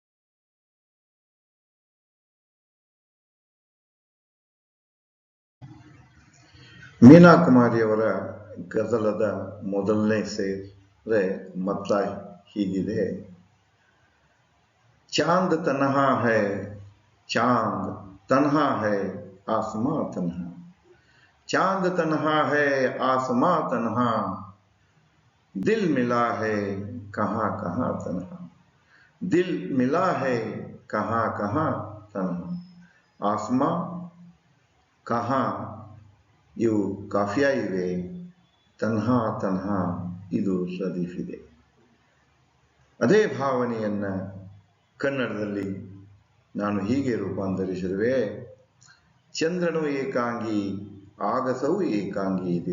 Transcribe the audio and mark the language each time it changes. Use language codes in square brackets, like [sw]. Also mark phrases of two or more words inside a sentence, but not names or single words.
[kn] ಮೀನಾ ಕುಮಾರಿಯವರ ಗಜಲದ ಮೊದಲನೇ ಸೇರೆ ಮತ್ಲ ಹೀಗಿದೆ. [ur] چاند تنہا ہے، چاند تنہا ہے، آسماں تنہا. چاند تنہا ہے، آسماں تنہا، دل ملا ہے کہاں کہاں تنہا. دل ملا ہے کہاں کہاں تنہا. آسماں کہاں [kn] ಇವು ಕಾಫಿಯಾ ಇವೆ, [ur] تنہا تنہا [kn] ಇದು ರದೀಫ್ ಇದೆ. ಅದೇ ಭಾವನೆಯನ್ನ ಕನ್ನಡದಲ್ಲಿ ನಾನು ಹೀಗೆ ರೂಪಾಂತರಿಸಿರುವೆ. ಚಂದ್ರನು ಏಕಾಂಗಿ, ಆಗಸವು ಏಕಾಂಗಿ ಇದೆ.